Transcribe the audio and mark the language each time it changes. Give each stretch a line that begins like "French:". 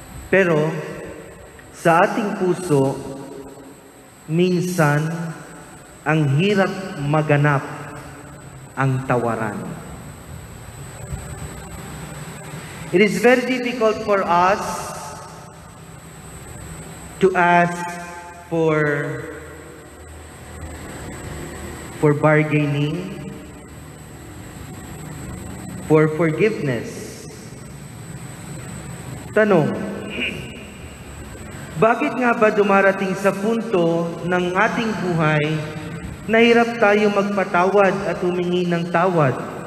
Filipino: Pero sa ating puso, minsan, ang hirap maganap ang tawaran.
English: It is very difficult for us to ask for bargaining, for forgiveness.
Filipino: Tanong, bakit nga ba dumarating sa punto ng ating buhay na hirap tayo magpatawad at humingi ng tawad?